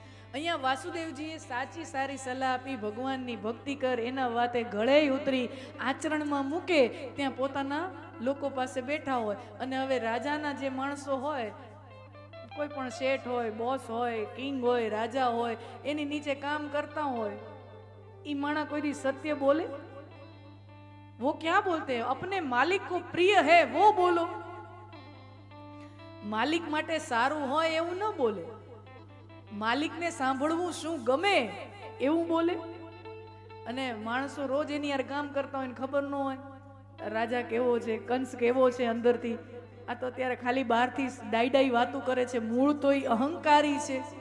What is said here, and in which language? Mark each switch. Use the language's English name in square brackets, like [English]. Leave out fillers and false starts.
[Gujarati] અહીંયા વાસુદેવજીએ સાચી સારી સલાહ આપી, ભગવાનની ભક્તિ કર, એના વાતે ગળે ઉતરી આચરણમાં મૂકે. ત્યાં પોતાના લોકો પાસે બેઠા હોય અને હવે રાજાના જે માણસો હોય, કોઈ પણ શેઠ હોય, બોસ હોય, કિંગ હોય, રાજા હોય, એની નીચે કામ કરતા હોય, ઈ માણા કોઈ સત્ય બોલે? [Hindi] वो क्या बोलते हैं? अपने मालिक को प्रिय है वो बोलो. [Gujarati] માલિક માટે સારું હોય એવું ન બોલે, માલિકને સાંભળવું શું ગમે એવું બોલે. અને માણસો રોજ એની યાર કામ કરતા હોય ને ખબર ન હોય રાજા કેવો છે, કંસ કેવો છે અંદરથી. આ તો અત્યારે ખાલી બહારથી ડાઈ ડાઈ વાતું કરે છે, મૂળ તો એ અહંકારી છે.